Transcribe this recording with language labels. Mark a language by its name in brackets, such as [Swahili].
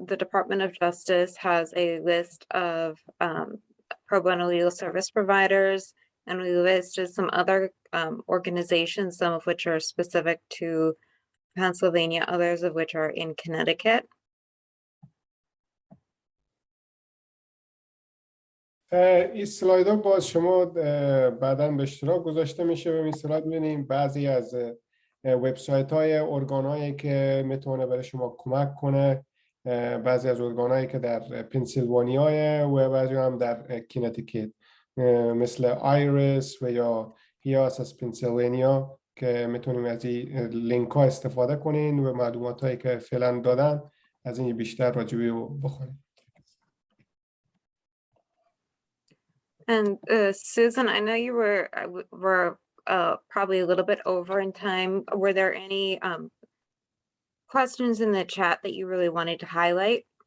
[English] The Department of Justice has a list of pro bono legal service providers, and we listed some other organizations, some of which are specific to Pennsylvania, others of which are in Connecticut. [Persian] این سلاید ها باز شما بعداً به اشتراک گذاشته میشه و این سلاید ببینیم بعضی از وبسایت های ارگان هایی که میتونه برای شما کمک کنه، بعضی از ارگان هایی که در پنسیلوانیا و بعضی هم در کینتیکت مثل آیرس و یا پیاس از پنسیلوانیا که میتونیم از این لینک ها استفاده کنین و معلومات هایی که فعلا دادن از این بیشتر راجبی رو بخونیم. [English] And Susan, I know you were probably a little bit over in time. Were there any questions in the chat that you really wanted to highlight?